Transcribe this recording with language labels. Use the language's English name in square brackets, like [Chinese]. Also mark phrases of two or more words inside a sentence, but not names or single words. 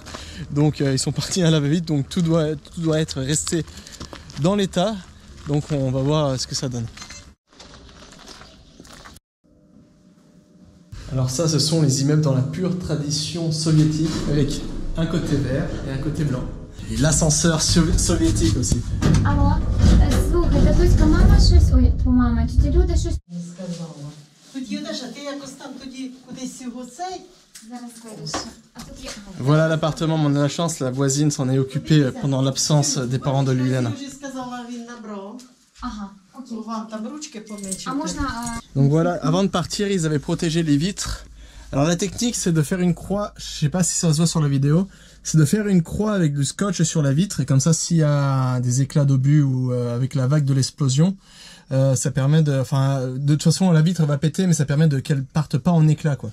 [French] Donc ils sont partis à la va-vite, donc tout doit être resté dans l'état. Donc on va voir ce que ça donne. Alors ça, ce sont les immeubles dans la pure tradition soviétique avec un côté vert et un côté blanc. Et l'ascenseur soviétique aussi. [Ukrainian] Слухай, та Туська, мама щось, ой, мама, тітя Люда щось. Не сказала. Тоді, Юдаша, ти якось там тоді кудись його цей? Зараз вирішу. А тут є... [French] Voilà l'appartement, on a la chance, la voisine s'en est occupée pendant l'absence des parents de Yuliana. [Ukrainian] Я вже сказала, він набрав. Ага, окей. Вам там ручки помічити. А можна... [French] Donc voilà, avant de partir, ils avaient protégé les vitres. Alors la technique, c'est de faire une croix, je sais pas si ça se voit sur la vidéo, c'est de faire une croix avec du scotch sur la vitre, et comme ça, s'il y a des éclats d'obus ou avec la vague de l'explosion, ça permet de... Enfin, de toute façon, la vitre va péter, mais ça permet qu'elle parte pas en éclats, quoi.